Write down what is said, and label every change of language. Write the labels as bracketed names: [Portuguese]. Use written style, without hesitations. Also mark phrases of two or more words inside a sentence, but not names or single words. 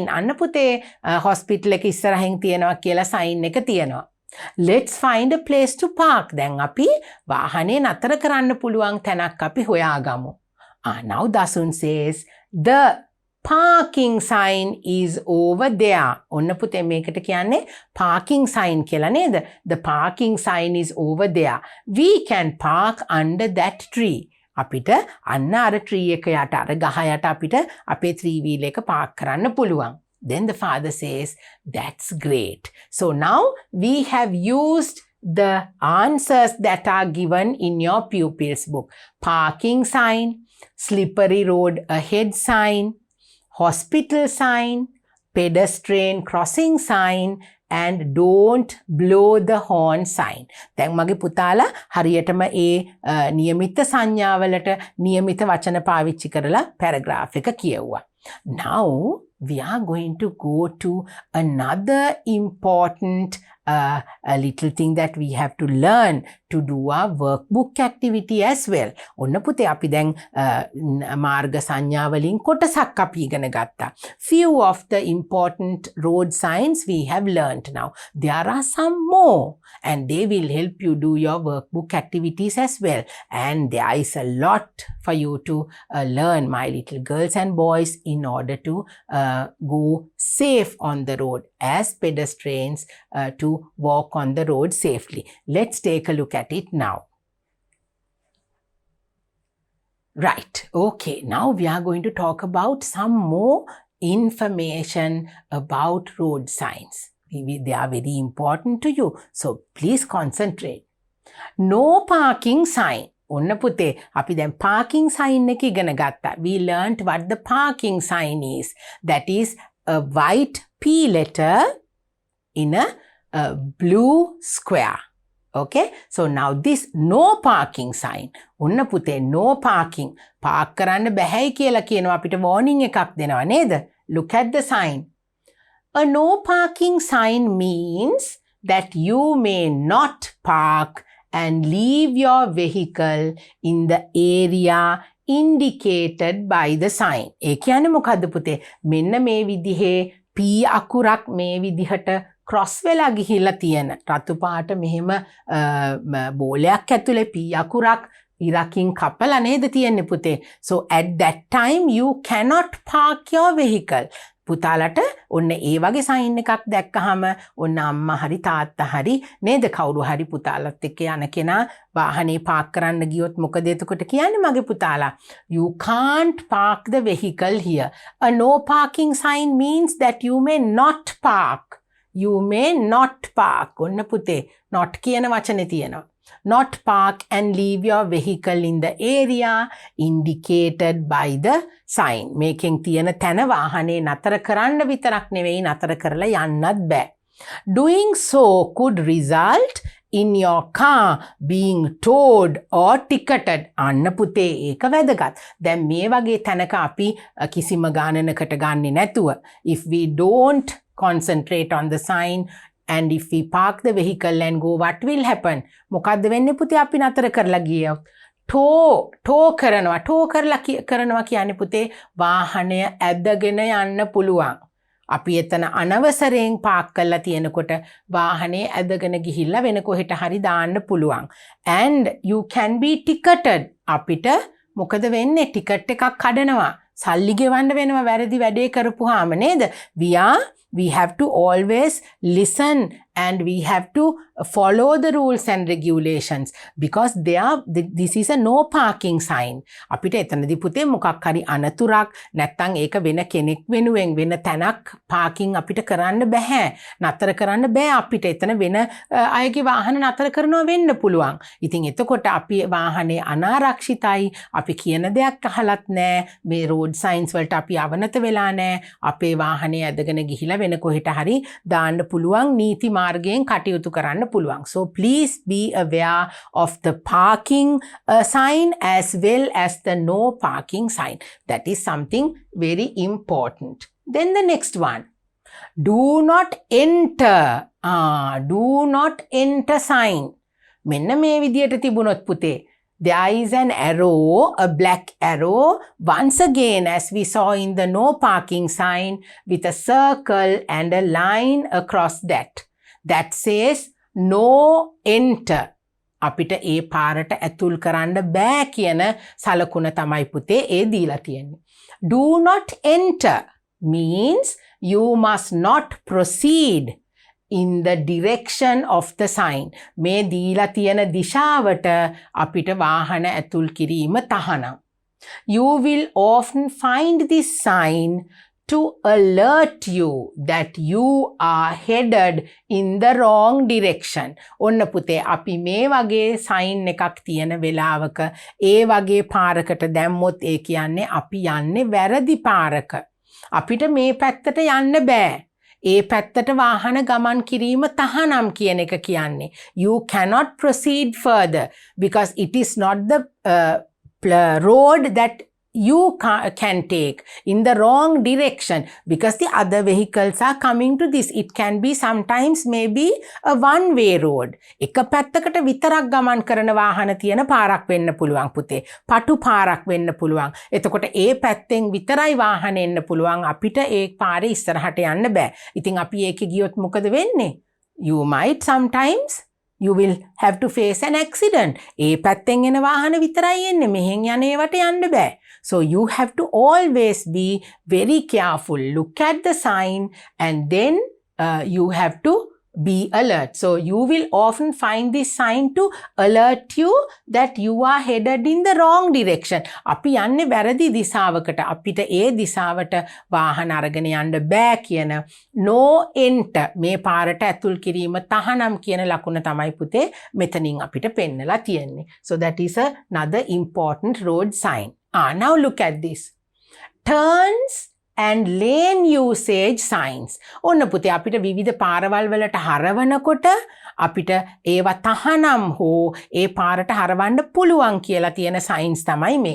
[Sinhala] අන්න පුතේ hospital එක ඉස්සරහින් තියනවා කියලා sign එක තියනවා. [English] Let's find a place to park. [Sinhala] දැන් අපි වාහනේ නතර කරන්න පුළුවන් තැනක් අපි හොයාගමු. [English] Now Dasun says, the parking sign is over there. [Sinhala] ඔන්න පුතේ මේකට කියන්නේ [English] parking sign [Sinhala] කියලා නේද? [English] The parking sign is over there. We can park under that tree. [Sinhala] අපිට අන්න අර tree එක යට අර ගහ යට අපිට අපේ 3-wheel එක park කරන්න පුළුවන්. [English] Then the father says, that's great. So now we have used the answers that are given in your pupils book. Parking sign, slippery road ahead sign, hospital sign, pedestrian crossing sign, and don't blow the horn sign. [Sinhala] දැන් මගේ පුතාලා හරියටම ඒ නියමිත සංඥාවලට නියමිත වචන පාවිච්චි කරලා පැරග්‍රාෆ් එක කියවුවා. [English] Now we are going to go to another important a little thing that we have to learn to do our workbook activity as well. [Sinhala] ඔන්න පුතේ අපි දැන් මාර්ග සංඥා වලින් කොටසක් අපි ඉගෙන ගත්තා. [English] Few of the important road signs we have learned now. There are some more and they will help you do your workbook activities as well. And there is a lot for you to learn, my little girls and boys, in order to go safe on the road as pedestrians to walk on the road safely. Let's take a look at it now. Right, okay, now we are going to talk about some more information about road signs. They are very important to you, so please concentrate. No parking sign. [Sinhala] ඔන්න පුතේ අපි දැන් [English] parking sign [Sinhala] එක ඉගෙන ගත්තා. [English] We learned what the parking sign is. That is a white P letter in a blue square. Okay, so now this no parking sign. [Sinhala] ඔන්න පුතේ [English] no parking. [Sinhala] park කරන්න බැහැයි කියලා කියනවා අපිට warning එකක් දෙනවා නේද? [English] Look at the sign. A no parking sign means that you may not park and leave your vehicle in the area indicated by the sign. [Sinhala] ඒ කියන්නේ මොකද්ද පුතේ? මෙන්න මේ විදිහේ P අකුරක් මේ විදිහට cross වෙලා ගිහිල්ලා තියෙන රතු පාට මෙහෙම බෝලයක් ඇතුලේ P අකුරක් ඉරකින් කපලා නේද තියෙන්නේ පුතේ. [English] So at that time you cannot park your vehicle. [Sinhala] පුතාලට ඔන්න ඒ වගේ සයින් එකක් දැක්කහම ඔන්න අම්මා හරි තාත්තා හරි නේද කවුරු හරි පුතාලත් එක්ක යන කෙනා වාහනේ පාක් කරන්න ගියොත් මොකද එතකොට කියන්නේ මගේ පුතාලා? [English] You can't park the vehicle here. A no parking sign means that you may not park. You may not park. [Sinhala] ඔන්න පුතේ not කියන වචනේ තියෙනවා. [English] Not park and leave your vehicle in the area indicated by the sign. [Sinhala] මේකෙන් තියෙන තැන වාහනේ නතර කරන්න විතරක් නෙවෙයි නතර කරලා යන්නත් බෑ. [English] Doing so could result in your car being towed or ticketed. [Sinhala] අන්න පුතේ ඒක වැදගත්. දැන් මේ වගේ තැනක අපි කිසිම ගානනකට ගන්නේ නැතුව [English] if we don't concentrate on the sign and if we park the vehicle and go, what will happen? [Sinhala] මොකද්ද වෙන්නේ පුතේ අපි නතර කරලා ගියොත්? tow කරනවා කියන්නේ පුතේ වාහනය ඇදගෙන යන්න පුළුවන්. අපි එතන අනවසරයෙන් පාක් කරලා තියෙනකොට වාහනේ ඇදගෙන ගිහිල්ලා වෙන කොහෙට හරි දාන්න පුළුවන්. [English] And you can be ticketed. [Sinhala] අපිට මොකද වෙන්නේ? ටිකට් එකක් කඩනවා. සල්ලි ගෙවන්න වෙනවා වැරදි වැඩේ කරපුවාම නේද? [English] We are We have to always listen and we have to follow the rules and regulations because this is a no parking sign. [Sinhala] අපිට එතනදී පුතේ මොකක් හරි අනතුරක් නැත්නම් ඒක වෙන කෙනෙක් වෙනුවෙන් වෙන තැනක් පාකින් අපිට කරන්න බෑ. නතර කරන්න බෑ අපිට. එතන වෙන අයගේ වාහන නතර කරනවා වෙන්න පුළුවන්. ඉතින් එතකොට අපි වාහනේ අනාරක්ෂිතයි. අපි කියන දෙයක් අහලත් නෑ. මේ [English] road signs [Sinhala] වලට අපි අවනත වෙලා නෑ. අපේ වාහනේ ඇදගෙන ගිහිලා වෙන කොහෙට හරි දාන්න පුළුවන් නීති මාර්ගයෙන් කටයුතු කරන්න පුළුවන්. [English] So please be aware of the parking sign as well as the no parking sign. That is something very important. Then the next one. Do not enter. Do not enter sign. [Sinhala] මෙන්න මේ විදියට තිබුණොත් පුතේ. [English] There is an arrow, a black arrow, once again as we saw in the no parking sign with a circle and a line across that. That says no enter. [Sinhala] අපිට ඒ පාරට ඇතුල් කරන්න බෑ කියන සලකුණ තමයි පුතේ ඒ දීලා තියෙන්නේ. [English] Do not enter means you must not proceed in the direction of the sign. [Sinhala] මේ දීලා තියෙන දිශාවට අපිට වාහන ඇතුල් කිරීම තහනම්. [English] You will often find this sign to alert you that you are headed in the wrong direction. [Sinhala] ඔන්න පුතේ අපි මේ වගේ sign එකක් තියෙන වෙලාවක ඒ වගේ පාරකට දැම්මොත් ඒ කියන්නේ අපි යන්නේ වැරදි පාරක. අපිට මේ පැත්තට යන්න බෑ. ඒ පැත්තට වාහන ගමන් කිරීම තහනම් කියන එක කියන්නේ. [English] You cannot proceed further because it is not the road that you can take in the wrong direction because the other vehicles are coming to this. It can be sometimes maybe a one-way road. [Sinhala] එක පැත්තකට විතරක් ගමන් කරන වාහන තියෙන පාරක් වෙන්න පුළුවන් පුතේ. පටු පාරක් වෙන්න පුළුවන්. එතකොට ඒ පැත්තෙන් විතරයි වාහන එන්න පුළුවන්. අපිට ඒ පාරේ ඉස්සරහට යන්න බෑ. ඉතින් අපි ඒකේ ගියොත් මොකද වෙන්නේ? [English] You might sometimes you will have to face an accident. [Sinhala] ඒ පැත්තෙන් එන වාහන විතරයි එන්නේ. මෙහෙන් යන ඒවට යන්න බෑ. [English] So you have to always be very careful. Look at the sign and then you have to be alert. So you will often find this sign to alert you that you are headed in the wrong direction. [Sinhala] අපි යන්නේ වැරදි දිශාවකට. අපිට ඒ දිශාවට වාහන අරගෙන යන්න බෑ කියන [English] no enter [Sinhala] මේ පාරට ඇතුල් කිරීම තහනම් කියන ලකුණ තමයි පුතේ මෙතනින් අපිට පෙන්නලා තියෙන්නේ. [English] So that is another important road sign. Now look at this. Turns and lane usage signs. [Sinhala] ඔන්න පුතේ අපිට විවිධ පාරවල් වලට හරවනකොට අපිට ඒවා තහනම් හෝ ඒ පාරට හරවන්න පුළුවන් කියලා තියෙන signs තමයි මේ.